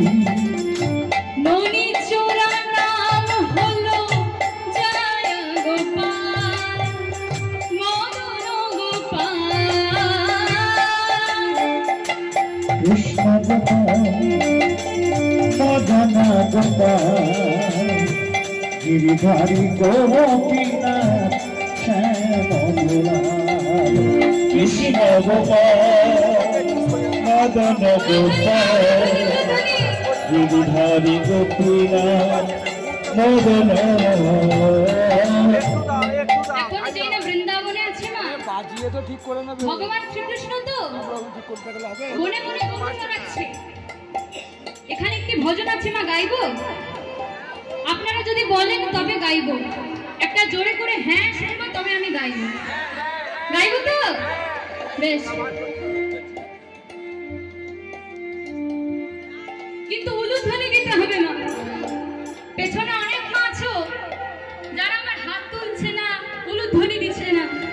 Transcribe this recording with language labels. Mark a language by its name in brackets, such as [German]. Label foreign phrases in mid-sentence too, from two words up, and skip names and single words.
[Bangla] ননী চোরা নাম হলো জয় গোপাল মদন গোপাল কৃষ্ণ গোপাল মদন গোপাল गिरिधारी गोपीनाथ श्याम दुलाल कृष्ण गोपाल मदन गोपाल गिरिधारी गोपीनाथ मदन এখন যেই না বৃন্দাবনে আছে মা বাজিয়ে তো ঠিক করে না ভগবান শ্রীকৃষ্ণ তো ঠিক করতে গেলে হবে মনে মনে কৌশল রাখছে এখানে একটি ভজন আছে মা গাইবো আপনারা যদি বলেন তবে গাইবো একটা জোরে করে হ্যাঁ শুনবো তবে আমি গাইবো গাইবো তো বেশ কিন্তু উলুধ্বনি দিতে হবে মা পেছনে অনেক মা আছো যারা আমার হাত তুলছে না উলুধ্বনি দিচ্ছে না